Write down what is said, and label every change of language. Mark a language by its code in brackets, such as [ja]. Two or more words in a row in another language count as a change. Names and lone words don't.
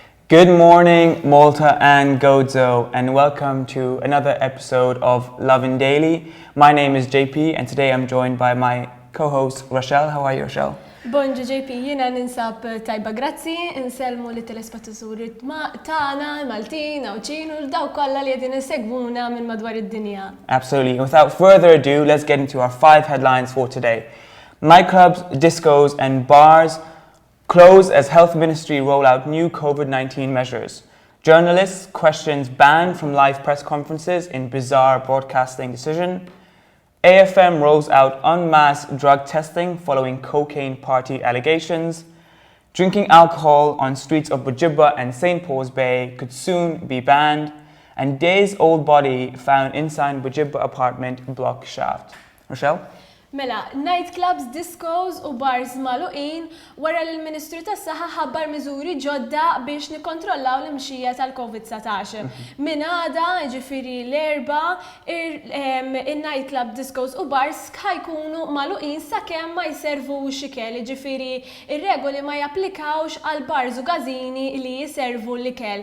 [en] Good morning, Malta and Gozo, and welcome to another episode of Lovin Daily. My name is JP, and today I'm joined by my co-host, Rochelle. How are you, Rochelle? [mt] Bonġu JP, jiena ninsab tajba grazzi, inselmu li telespettaturi tagħna, Maltin, Awċin u daw kollha li qegħdin isegwuna minn madwar id-dinja. [en] Absolutely. Without further ado, let's get into our 5 headlines for today. Nightclubs, discos, and bars close as Health Ministry roll out new COVID-19 measures. Journalists questions ban from live press conferences in bizarre broadcasting decision. AFM rolls out EN-MASSE drug testing following cocaine party allegations. Drinking alcohol on streets of BUGIBBA and St. Paul's Bay could soon be banned. And days-old body found inside BUGIBBA apartment block shaft. Rochelle? [mt] Mela, [en] nightclubs, discos [mt] u bars magħluqin wara li l-Ministru tas-Saħħa ħabbar miżuri ġodda biex nikkontrollaw l-imxija tal-COVID-19. Min għada, ġifieri l-erba', in- [en] nightclub, discos [mt] u bars ħajkunu magħluqin sakemm ma jservux ikel, ġifieri ir-regoli ma japplikawx għal bars u gażini li jservu l-ikel.